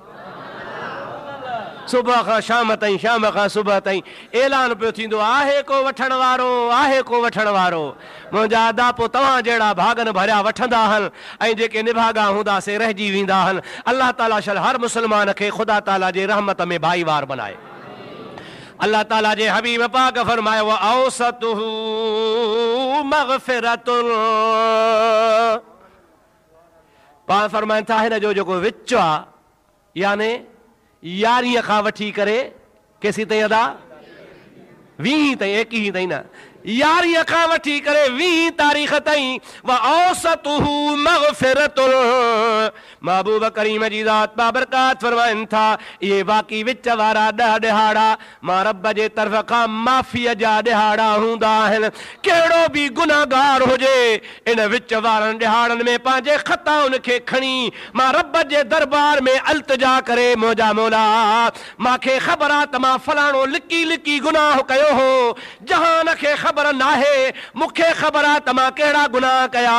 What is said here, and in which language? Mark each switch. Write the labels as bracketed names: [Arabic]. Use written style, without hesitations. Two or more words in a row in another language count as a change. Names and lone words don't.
[Sindhi] सुबह खां शाम ताईं, शाम खां सुबह ताईं ऐलान पियो थींदो आहे को वठण वारो, आहे को वठण वारो। मुंहिंजा अदा पोइ तव्हां जहिड़ा भागन भरिया वठंदा आहिनि ऐं जेके निभागा हूंदा से रहिजी वेंदा आहिनि। अल्लाह ताला शल हर मुस्लमान खे ख़ुदा ताला जे रहमत में भाईवार बनाए। अल्लाह ताला जे हबीब पाक फरमायो [Arabic] وأوسطه مغفرة, [Sindhi] पाण फरमाइनि था हिन जो जेको विच आहे याने 11 खां वठी करे केसी ताईं अदा 20 ताईं, 21 ताईं न, 11 खां वठी करे 20 तारीख़ ताईं [Arabic] وأوسطه مغفرة. [Sindhi] महबूब करीम जी ज़ात बाबरकात फरमाइनि था इहे वाक़ई विच वारा 10 ॾिहाड़ा मां रब जे तरफ़ खां माफ़ीअ जा ॾिहाड़ा हूंदा आहिनि। कहिड़ो बि गुनाहगार हुजे इन विच वारनि ॾिहाड़नि में पंहिंजे ख़ताउनि खे खणी मां रब जे दरबार में अल्तजा करे मुंहिंजा मौला मूंखे ख़बर आहे त मां फलाणो लिकी लिकी गुनाह कयो हो, जहान खे ख़बर नाहे, मूंखे ख़बर आहे त मां कहिड़ा गुनाह कया।